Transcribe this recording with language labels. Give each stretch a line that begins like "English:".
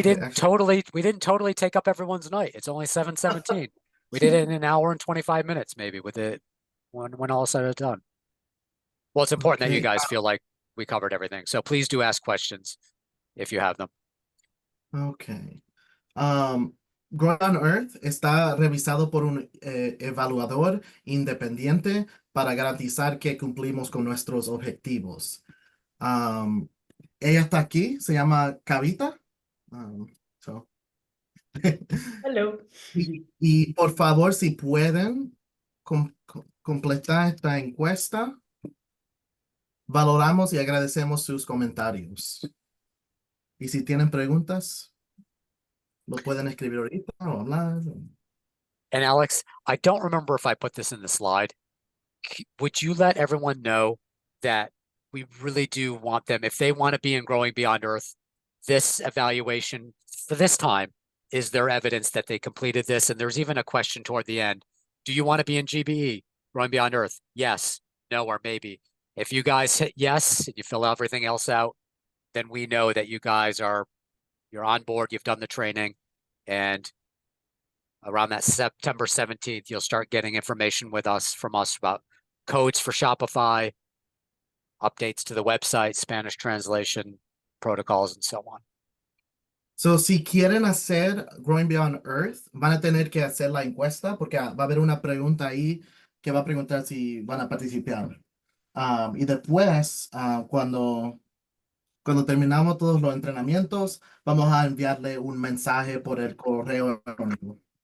English: Okay, didn't actually, totally take up everyone's night. It's only 7:17. We did it in an hour and 25 minutes, maybe, with it when all said and done. Well, it's important that you okay. guys feel like we covered everything. So please do ask questions if you have them. Okay.
Spanish: Grow on Earth está revisado por un evaluador independiente para garantizar que cumplimos con nuestros objetivos. Ella está aquí, se llama Kavita.
English: So. Hello.
Spanish: Y por favor, si pueden completar esta encuesta, valoramos y agradecemos sus comentarios. Y si tienen preguntas, lo pueden escribir ahorita o hablar.
English: And Alex, I don't remember if I put this in the slide. Would you let everyone know that we really do want them, if they want to be in Growing Beyond Earth, this evaluation for this time is their evidence that they completed this. And there's even a question toward the end. Do you want to be in GBE, Growing Beyond Earth? Yes, no, or maybe. If you guys hit yes, and you fill everything else out, then we know that you're on board, you've done the training, and around that September 17th, you'll start getting information from us about codes for Shopify, updates to the website, Spanish translation, protocols, and so on.
Spanish: So, si quieren hacer Growing Beyond Earth, van a tener que hacer la encuesta porque va a haber una pregunta ahí que va a preguntar si van a participar. Y después, cuando terminamos todos los entrenamientos, vamos a enviarle un mensaje por el correo electrónico.